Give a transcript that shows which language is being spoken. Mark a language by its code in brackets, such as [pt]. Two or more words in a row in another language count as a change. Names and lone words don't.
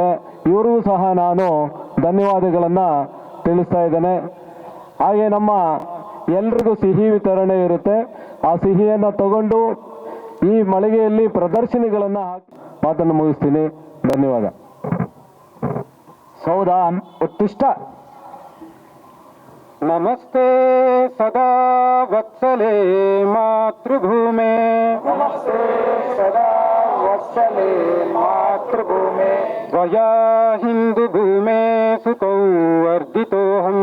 [kn] ಇವರಿಗೂ ಸಹ ನಾನು ಧನ್ಯವಾದಗಳನ್ನು ತಿಳಿಸ್ತಾ ಇದ್ದೇನೆ. ಹಾಗೆ ನಮ್ಮ ಎಲ್ರಿಗೂ ಸಿಹಿ ವಿತರಣೆ ಇರುತ್ತೆ, ಆ ಸಿಹಿಯನ್ನು ತಗೊಂಡು ಈ ಮಳಿಗೆಯಲ್ಲಿ ಪ್ರದರ್ಶನಿಗಳನ್ನು ಹಾಕಿ ಮಾತನ್ನು ಮುಗಿಸ್ತೀನಿ. ಧನ್ಯವಾದ. [sa] ಸೌದಾನ್ ಉತ್ತಿಷ್ಟ. ನಮಸ್ತೆ ಸದಾ ವತ್ಸಲೆ ಮಾತೃಭೂಮೆ, ನಮಸ್ತೆ ಸದಾ ವತ್ಸಲೆ ಮಾತೃಭೂಮೆ, ತ್ವಯಾ ಹಿಂದೂ ಭೂಮೆ ಸುಖೌ ವರ್ಧಿತೋಹಂ,